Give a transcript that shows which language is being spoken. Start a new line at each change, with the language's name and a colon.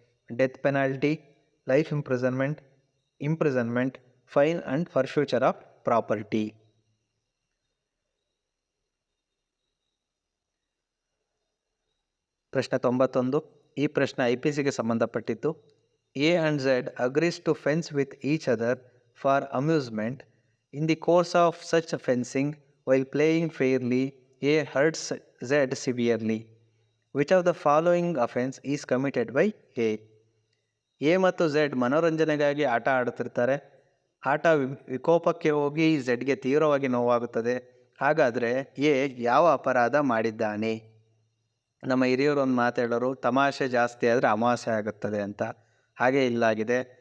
English: Death penalty, life imprisonment, fine and forfeiture of property.
Kannada: ಪ್ರಶ್ನೆ 91. ಈ ಪ್ರಶ್ನೆ IPCಗೆ ಸಂಬಂಧಪಟ್ಟಿದ್ದು.
English: A and Z agrees to fence with each other for amusement. In the course of such fencing, while playing fairly, A hurts Z severely. Which of the following offense is committed by A?
Kannada: A ಮತ್ತು Z ಮನೋರಂಜನೆಗಾಗಿ ಆಟ ಆಡುತ್ತಿರ್ತಾರೆ. ಆಟ ವಿಕೋಪಕ್ಕೆ ಹೋಗಿ Zಗೆ ತೀವ್ರವಾಗಿ ನೋವಾಗುತ್ತದೆ. ಹಾಗಾದರೆ A ಯಾವ ಅಪರಾಧ ಮಾಡಿದ್ದಾನೆ? ನಮ್ಮ ಹಿರಿಯರು ಒಂದು ಮಾತಾಡೋರು, ತಮಾಷೆ ಜಾಸ್ತಿ ಆದರೆ ಅಮಾವಾಸ್ಯೆ ಆಗುತ್ತದೆ ಅಂತ. ಹಾಗೆ ಇಲ್ಲಾಗಿದೆ.